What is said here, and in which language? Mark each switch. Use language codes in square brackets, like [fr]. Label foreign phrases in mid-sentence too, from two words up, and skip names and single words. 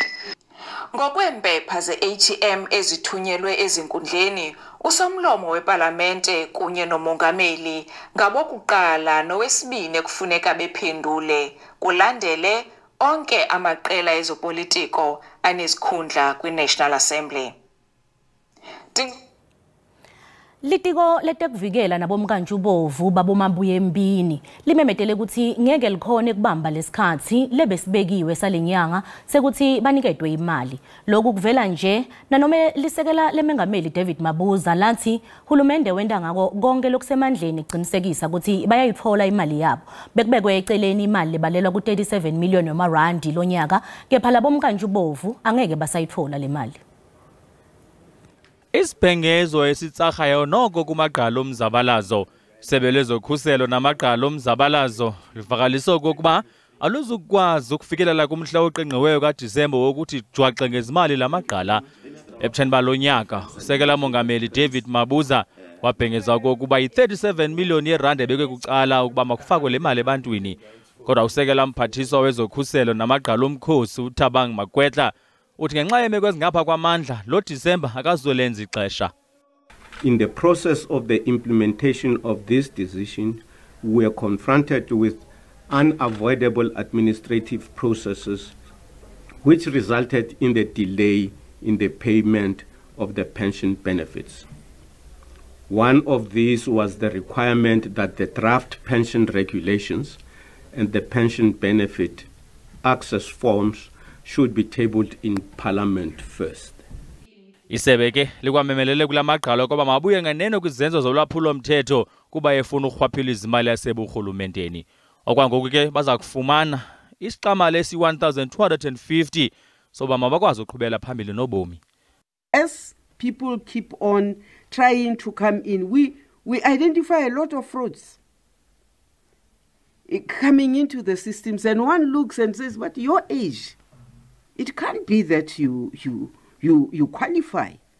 [xh] Ngokweempepha ze-ATM ezithunyelwe ezinkundleni, usomlomo wePalamente kunye nomongameli ngabokuqala nowesibini kufuneka bephendule kulandele onke amaqela ezopolitiko anezikhundla kwi- [en] National Assembly. [ss] Litiko letekuvikela nabomkantshubomvu babomabuyembini limemetele ukuthi ngeke likhone kubamba lesikhathi lebesibekiwe salenyanga sekuthi banikedwe imali. Lokhu kuvela nje nanoma lisekela lemengameli David Mabuza lathi hulumende wenda ngako konke lokusemandleni iqinisekisa ukuthi bayayithola imali yabo. Bekubekwe eceleni imali lebalelwa ku-37 million yamarandi lonyaka kepha labomkantshubomvu angeke basayithola le mali. [xh] Isibhengezo esitsahayo noko kumagqalo omzabalazo sebelezokhuselo namagqalo omzabalazo livakalisa okokuba aluzukwazi ukufikelela kumhla oqingqiweyo kaDisemba wokuthi jwaxe ngezimali lamagqala. Ebutsheni balonyaka usekela mongameli David Mabuza wabhengeza okokuba i-37 million yerandi ebekwe kucala ukuba makufakwe le mali ebantwini. Kodwa usekela mphathiswa wezokhuselo namagqalo omkhosi uThabang Makwetla uthi ngenxa yemeko ezingapha kwamandla lo December akazolenza ixesha. [en] In the process of the implementation of this decision, we are confronted with unavoidable administrative processes which resulted in the delay in the payment of the pension benefits. One of these was the requirement that the draft pension regulations and the pension benefit access forms should be tabled in Parliament first. [xh] Isebe ke likwamemelele kulamagqalo koba mabuye ngeneno kwizenzo zolwaphulo mthetho kuba efuna ukhwaphila izimali yaseburhulumenteni. Okwangoku ke baza kufumana isiqamala esi-1250 soba mabakwazi uqhubela phambili nobomi. [en] As people keep on trying to come in, we identify a lot of frauds coming into the systems, and one looks and says, but your age, it can't be that you qualify.